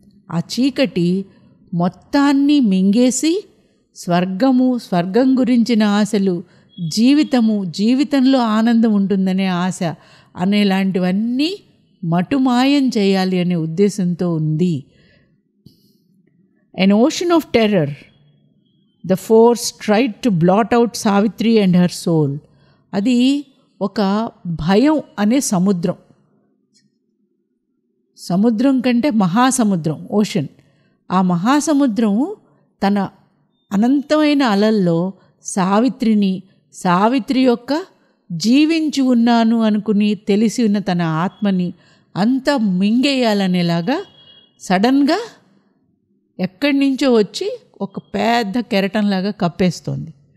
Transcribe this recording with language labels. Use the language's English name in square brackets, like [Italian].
[Telugu] ఆ చీకటి మొత్తాన్ని మింగేసి స్వర్గం గురించిన ఆశలు, జీవితంలో ఆనందం ఉంటుందనే ఆశ అనేలాంటివన్నీ మటుమాయం చేయాలి అనే ఉద్దేశంతో ఉంది. [English] An ocean of terror, the force tried to blot out Savitri and her soul. [Telugu] అది ఒక భయం అనే సముద్రం కంటే మహాసముద్రం, ఓషన్. ఆ మహాసముద్రం తన అనంతమైన అలల్లో సావిత్రి యొక్క జీవించి ఉన్నాను అనుకుని తెలిసి ఉన్న తన ఆత్మని అంతా మింగేయాలనేలాగా సడన్గా ఎక్కడి నుంచో వచ్చి ఒక పెద్ద కెరటంలాగా కప్పేస్తోంది.